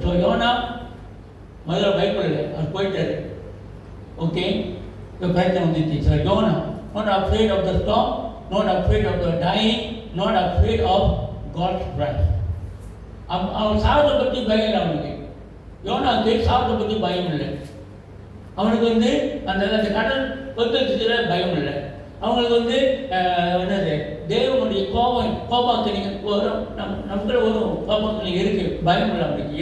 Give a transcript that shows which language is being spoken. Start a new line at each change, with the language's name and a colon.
Tamil: So YONO முதல்ல பயப்படலை, அவர் போயிட்டாரு. Okay, இப்போ பிரச்சனை வந்துச்சு.
English: So யோனா not afraid of the storm, not afraid of the dying, not afraid of God's wrath.
Tamil: அவன் சாவத்தை பற்றி பயம் இல்லை அவனுக்கு. யோனாவுக்கு சாவத்தை பற்றி பயம் இல்லை. அவனுக்கு வந்து அந்த கடல் கொந்தளிச்சதுல பயம் இல்லை. அவங்களுக்கு என்னது தேவனுடைய கோபாக்கினி வரும், நமக்குள்ள வரும் கோபாக்கினி இருக்கு, பயம் இல்லை அவனுக்கு.